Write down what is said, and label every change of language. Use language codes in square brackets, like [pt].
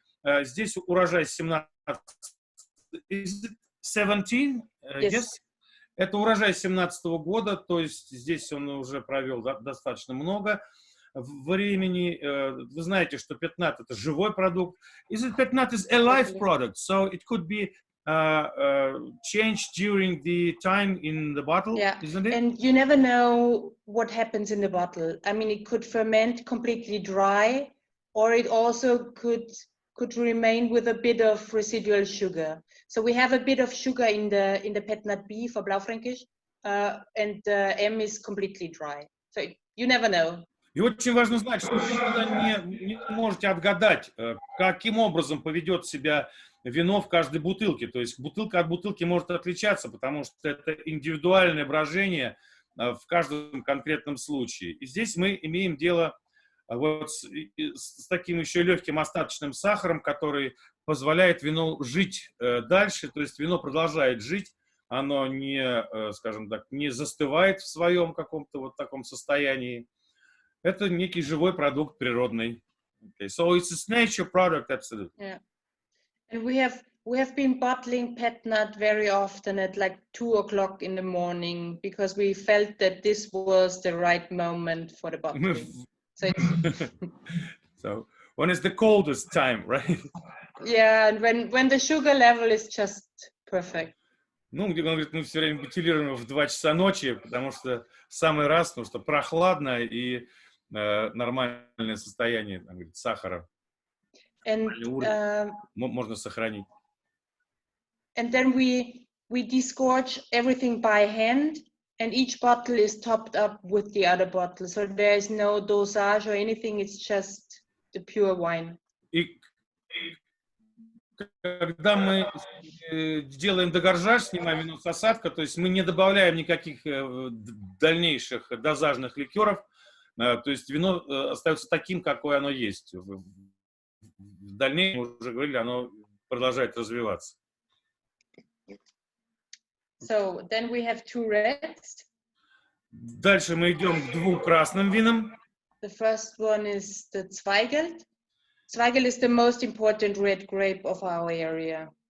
[ru] Здесь урожай 17. [en] 17? Yes. [ru] Это урожай 17-го года, то есть здесь он уже провел достаточно много времени. Вы знаете, что пятнат — это живой продукт. [en] Пятнат is a live product, so it could be changed during the time in the bottle, isn't it? And you never know what happens in the bottle. I mean, it could ferment completely dry, or it also could remain with a bit of residual sugar. So we have a bit of sugar in the pet nut B for Blaufränkisch, and M is completely dry. So you never know. [ru] И очень важно знать, что вы никогда не можете отгадать, каким образом поведет себя вино в каждой бутылке. То есть бутылка от бутылки может отличаться, потому что это индивидуальное брожение в каждом конкретном случае. И здесь мы имеем дело вот с таким еще легким остаточным сахаром, который позволяет вину жить дальше. То есть вино продолжает жить, оно не, скажем так, не застывает в своем каком-то вот таком состоянии. Это некий живой продукт природный. [en] Okay. So it's a nature product, absolutely. Yeah. And we have been bottling pet nut very often at like 2 o'clock in the morning because we felt that this was the right moment for the bottling. So when it's the coldest time, right? Yeah, and when the sugar level is just perfect. [ru] Ну, где он говорит, мы все время бутилируем в 2 часа ночи, потому что самый раз, потому что прохладно и нормальное состояние, там, говорит, сахара. [en] And [ru] можно сохранить. [en] And then we disgorge everything by hand, and each bottle is topped up with the other bottle. So there is no dosage or anything, it's just the pure wine. [ru] И когда мы делаем дегоржаж, снимаем вино с осадка, то есть мы не добавляем никаких дальнейших дозажных ликеров, то есть вино остается таким, какое оно есть. В дальнейшем, мы уже говорили, оно продолжает развиваться. [en] So then we have 2 reds. [ru] Дальше мы идем к 2 красным винам. [en] The first one is the Zweigelt. Zweigelt is the most important red grape of our area.